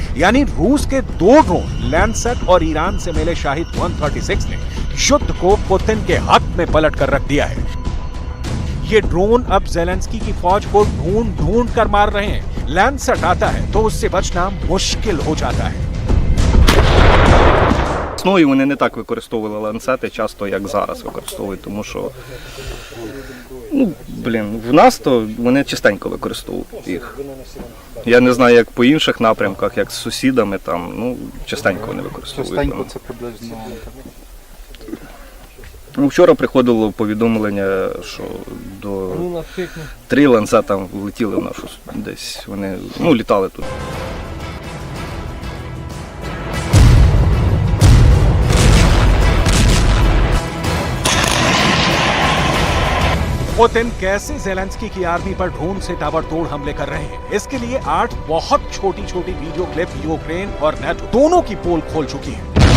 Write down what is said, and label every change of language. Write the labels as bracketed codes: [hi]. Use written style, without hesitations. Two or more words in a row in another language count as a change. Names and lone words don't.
[hi] यानी रूस के 2 ड्रोन लैंसेट और ईरान से मिले शाहिद 136 ने युद्ध को पुतिन के हक में पलट कर रख दिया है। ये ड्रोन अब ज़ेलेंस्की की फौज को ढूंढ कर मार रहे हैं। लैंसेट आता है तो उससे बचना मुश्किल हो जाता है। [uk] Весною вони не так використовували ланцети часто, як зараз використовують, тому що в нас то вони частенько використовують їх. Я не знаю, як по інших напрямках, як з сусідами, там, частенько вони використовують. Частенько це приблизно? Вчора приходило повідомлення, що до 3 ланцета влетіли в нашу, десь вони, літали тут. [hi] पुतिन कैसे ज़ेलेंस्की की आर्मी पर ड्रोन से ताबड़तोड़ हमले कर रहे हैं, इसके लिए 8 बहुत छोटी [en] video clip [hi] यूक्रेन और नाटो दोनों की पोल खोल चुकी है।